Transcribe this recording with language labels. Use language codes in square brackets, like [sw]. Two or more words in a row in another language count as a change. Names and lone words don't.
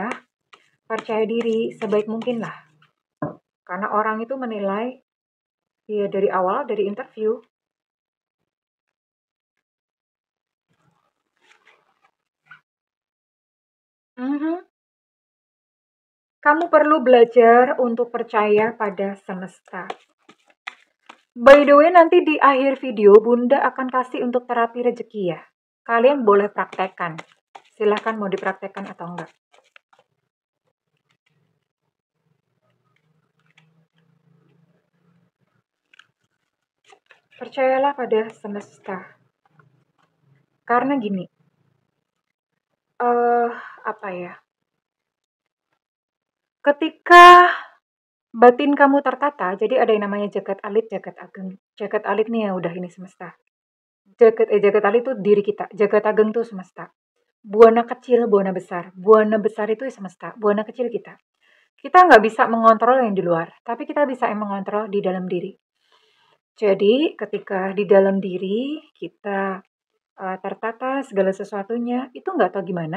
[id] Percaya diri sebaik mungkin lah. Karena orang itu menilai ya dari awal, dari interview. Mhm. Kamu perlu belajar untuk percaya pada semesta. [en] By the way, [id] nanti di akhir video Bunda akan kasih untuk terapi rezeki ya. Kalian boleh praktekkan. Silahkan mau dipraktekkan atau enggak. Percayalah pada semesta. Karena gini, eh apa ya? Ketika batin kamu tertata, jadi ada yang namanya [jv] jagat alit, jagat ageng. Jagat alit [id] nih ya udah ini semesta. [jv] Jagat alit [id] itu diri kita, [jv] jagat ageng [id] tuh semesta. Buana kecil, buana besar. Buana besar itu semesta, buana kecil kita. Kita nggak bisa mengontrol yang di luar, tapi kita bisa yang mengontrol di dalam diri. Jadi ketika di dalam diri kita tertata segala sesuatunya, itu nggak tahu gimana.